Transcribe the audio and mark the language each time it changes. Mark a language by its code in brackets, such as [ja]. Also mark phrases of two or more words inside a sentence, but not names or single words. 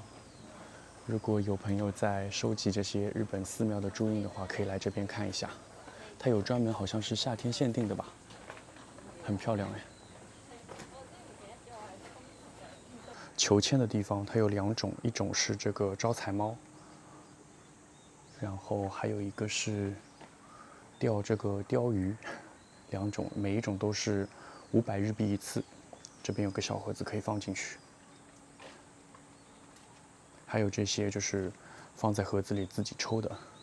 [zh] 如果有朋友在收集這些日本寺廟的朱印的話，可以來這邊看一下。它有專門好像是夏天限定的吧，很漂亮哎。求籤的地方它有2 種，一種是這個招財貓，然後還有一個是釣這個鯛魚，2種，每一種都是500日幣1次，這邊有個小盒子可以放進去。還有這些就是放在盒子裡自己抽的。